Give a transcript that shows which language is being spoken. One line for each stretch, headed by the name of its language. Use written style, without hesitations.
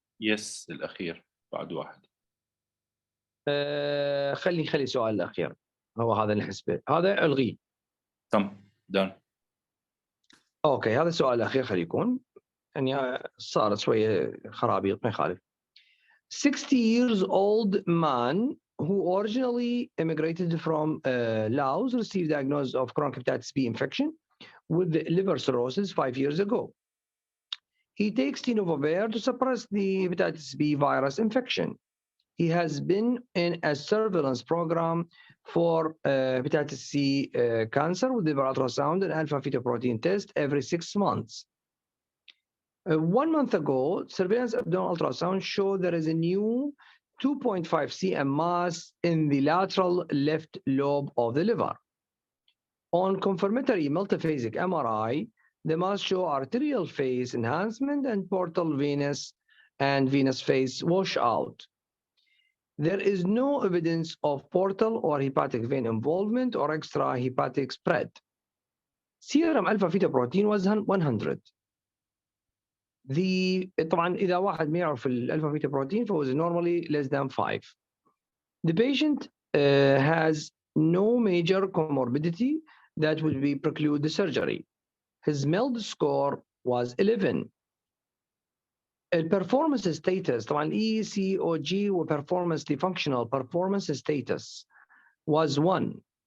Arabic: يس الاخير بعد واحد. خلي السؤال الاخير هو هذا اللي نحسبه، هذا الغيه. تم دان. اوكي هذا السؤال الاخير خلي يكون، يعني صارت شويه خرابيط ما يخالف.
English: 60 years old man who originally immigrated from Laos received diagnosis of chronic hepatitis B infection with liver cirrhosis 5 years ago. He takes tenofovir to suppress the hepatitis B virus infection. He has been in a surveillance program for hepatitis C cancer with liver ultrasound and alpha-fetoprotein test every 6 months. 1 month ago, surveillance abdominal ultrasound showed there is a new 2.5 cm mass in the lateral left lobe of the liver. On confirmatory multiphasic MRI, the mass show arterial phase enhancement and portal venous and venous phase washout. There is no evidence of portal or hepatic vein involvement or extrahepatic spread. Serum alpha-fetoprotein was 100.
Arabic: طبعا إذا واحد ما يعرف الألفا-fetoprotein فهو
English: normally less than 5. The patient has no major comorbidity that would be preclude the surgery. His MELD score was 11. الperformance status طبعا ECOG وperformance the functional performance status was 1.